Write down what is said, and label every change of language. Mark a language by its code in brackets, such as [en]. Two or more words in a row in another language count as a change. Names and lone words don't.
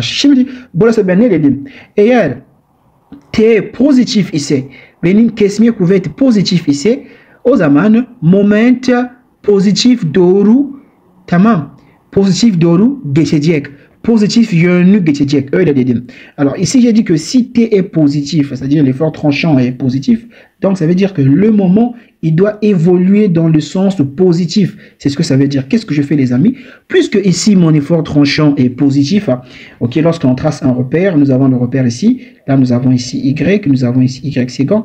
[tr] Şimdi burası ben ne dedim? Eğer T pozitif ise, benim kesme kuvveti pozitif ise o zaman moment pozitif doğru, tamam, pozitif doğru geçecek. Positif yönlü geçecek. Öyle dedim. [fr] Alors ici j'ai dit que si T est positif, c'est-à-dire l'effort tranchant est positif, donc ça veut dire que le moment il doit évoluer dans le sens positif. C'est ce que ça veut dire. Qu'est-ce que je fais les amis? Puisque ici mon effort tranchant est positif, ok, lorsqu'on trace un repère, nous avons le repère ici, là nous avons ici Y, nous avons ici Y séquent.